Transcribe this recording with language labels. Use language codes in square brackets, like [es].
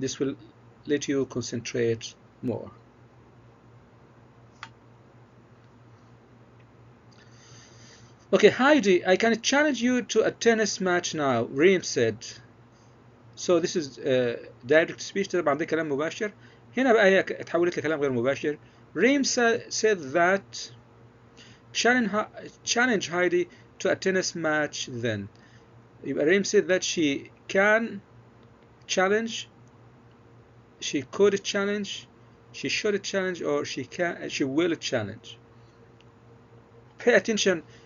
[en] This will let you concentrate more. Okay, Heidi, I can challenge you to a tennis match now, Reem said. So this is direct speech. [ar] طبعا ده كلام مباشر. هنا بقى هي اتحولت لكلام غير مباشر. [en] Reem said that challenge Heidi to a tennis match then. يبقى Reem said that she can challenge, she could challenge, she should challenge, or she will challenge. Pay attention.